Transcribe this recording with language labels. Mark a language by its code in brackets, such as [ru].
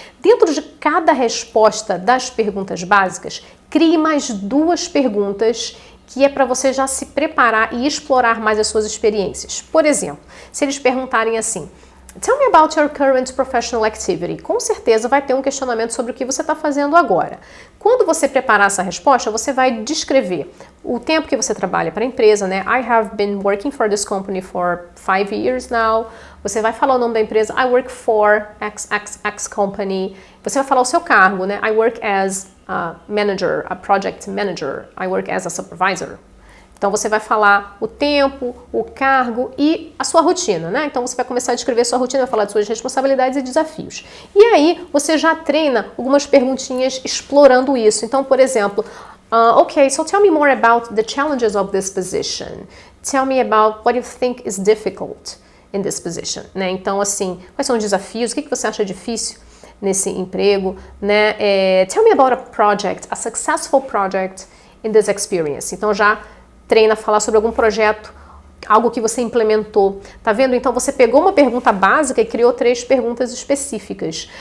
[pt] Dentro de cada resposta das perguntas básicas, crie mais 2 perguntas que é para você já se preparar e explorar mais as suas experiências. Por exemplo, se eles perguntarem assim, [en] tell me about your current professional activity. [pt] Com certeza vai ter um questionamento sobre o que você está fazendo agora. Quando você preparar essa resposta, você vai descrever o tempo que você trabalha para a empresa, né? [en] I have been working for this company for 5 years now. [pt] Você vai falar o nome da empresa, [en] I work for X company. [pt] Você vai falar o seu cargo, né? [en] I work as a manager, a project manager. I work as a supervisor. [pt] Então você vai falar o tempo, o cargo e a sua rotina, né? Então você vai começar a descrever a sua rotina, vai falar de suas responsabilidades e desafios. E aí você já treina algumas perguntinhas explorando isso. Então, por exemplo, [en] okay, so tell me more about the challenges of this position. Tell me about what you think is difficult in this position, né? [pt] Então, assim, quais são os desafios? O que você acha difícil nesse emprego, né? [en] Tell me about a project, a successful project in this experience. [pt] Então já treina a falar sobre algum projeto, algo que você implementou. Tá vendo? Então você pegou uma pergunta básica e criou 3 perguntas específicas.